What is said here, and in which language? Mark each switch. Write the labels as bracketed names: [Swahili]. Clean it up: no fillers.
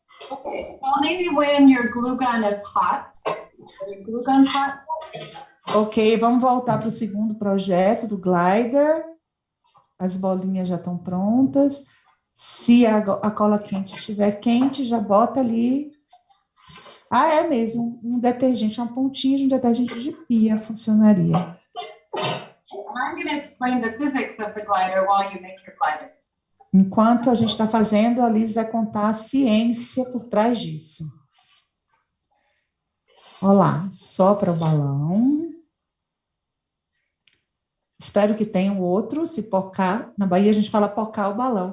[English] Okay, only when your glue gun is hot. Is your glue gun hot? [Portuguese] Ok, vamos voltar para o segundo projeto do glider. As bolinhas já estão prontas. Se a cola quente estiver quente, já bota ali. É mesmo, um detergente, uma pontinha de um detergente de pia funcionaria. [English] I'm going to explain the physics of the glider while you make your glider. [Portuguese] Enquanto a gente está fazendo, a Liz vai contar a ciência por trás disso. Olha lá, sopra o balão. Espero que tenha um outro, se pocar. Na Bahia a gente fala pocar o balão.